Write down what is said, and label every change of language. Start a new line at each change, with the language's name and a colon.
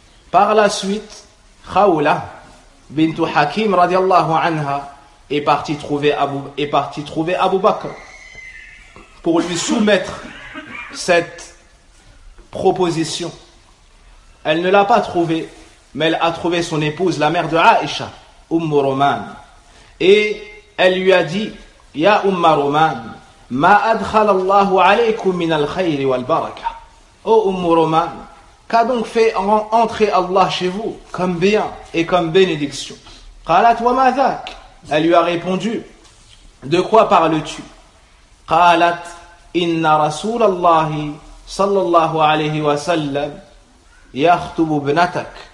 French: Par la suite, Khawla bint Hakim radiallahu anha est partie trouver Abu Bakr pour lui soumettre cette proposition. Elle ne l'a pas trouvée, mais elle a trouvé son épouse, la mère de Aisha, Umm Roman. Et elle lui a dit: Ya Umm Roman,
Arabic: ما أدخل الله عليكم من الخير والبركة.
French: Ô Umm Roman, qu'a donc fait entrer Allah chez vous comme bien et comme bénédiction?
Arabic: قالت وما ذاك؟
French: Elle lui a répondu, de quoi parles-tu?
Arabic: قالت إن رسول الله صلى الله عليه وسلم يخطب ابنتك.